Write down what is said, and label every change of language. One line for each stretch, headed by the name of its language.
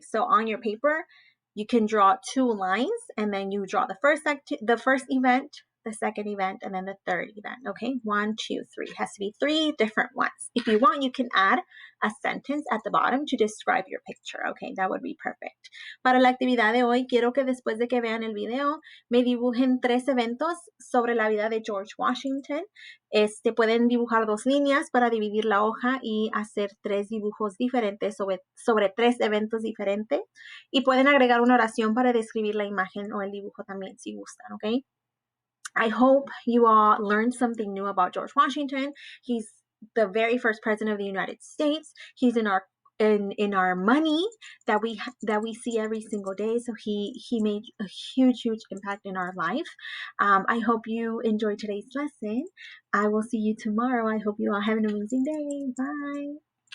English: So on your paper, you can draw 2 lines, and then you draw the first event, the second event, and then the third event. Okay, 1, 2, 3. It has to be 3 different ones. If you want, you can add a sentence at the bottom to describe your picture. Okay, that would be perfect.
Spanish: Para la actividad de hoy, quiero que después de que vean el video, me dibujen 3 eventos sobre la vida de George Washington. Pueden dibujar 2 líneas para dividir la hoja y hacer 3 dibujos diferentes sobre 3 eventos diferentes. Y pueden agregar una oración para describir la imagen o el dibujo también si gustan, ¿ok?
English: I hope you all learned something new about George Washington. He's the very first president of the United States. He's in our money that we see every single day. So he made a huge impact in our life. I hope you enjoyed today's lesson. I will see you tomorrow. I hope you all have an amazing day. Bye.